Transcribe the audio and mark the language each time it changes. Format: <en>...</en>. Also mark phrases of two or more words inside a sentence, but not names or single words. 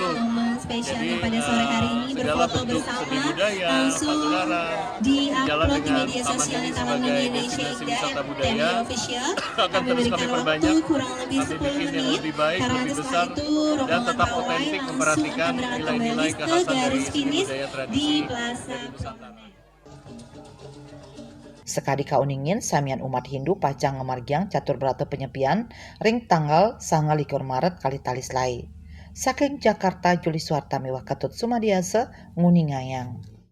<id>Jadi segala bentuk seni budaya, pagelaran, jalan dengan Taman Mini sebagai destinasi wisata budaya akan terus kami perbanyak, kami bikin yang lebih baik, lebih besar, dan tetap otentik memperhatikan nilai-nilai kekhasan dari seni budaya tradisi dari Nusantara.</id> <ban>Sekadi kauningin samian umat Hindu pacang ngemargiang catur berata penyepian ring tanggal 29 Maret kali talis lai. Saking Jakarta Juli Suarta miwah Ketut Sumadiasa Nguningayang.</ban>